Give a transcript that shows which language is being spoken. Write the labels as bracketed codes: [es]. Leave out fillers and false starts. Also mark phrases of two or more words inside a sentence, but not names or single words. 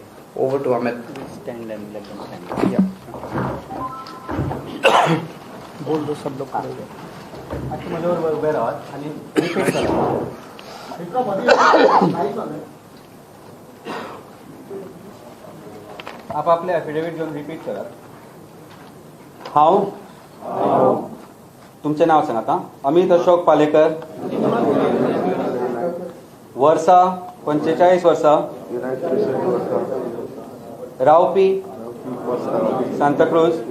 [en] over to [hi] अमित। बोल दो, सब लोग [kok] आप आपले एफिडेविट घेऊन रिपीट करा। हांव तुमचे नाव सांगात। अमित अशोक पालेकर, वर्सा 45 वर्सां, रावपी सांताक्रूज,